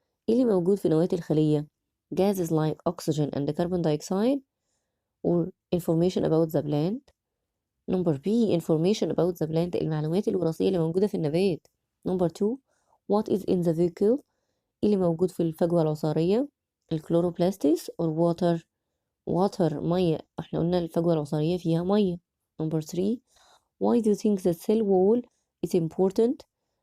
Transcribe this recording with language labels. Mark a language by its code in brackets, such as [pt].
[ar] إيه اللي موجود في نواة الخلية؟ [en] Gases like oxygen and carbon dioxide, or information about the plant. Number B. Information about the plant. [ar] المعلومات الوراثية اللي موجودة في النبات. [en] Number 2. What is in the vehicle? [ar] إيه اللي موجود في الفجوة العصارية؟ الكلوروبلاستيس [en] or water [ar] مية. احنا قلنا الفجوة العصارية فيها مية. [en] Number 3. Why do you think the cell wall is important?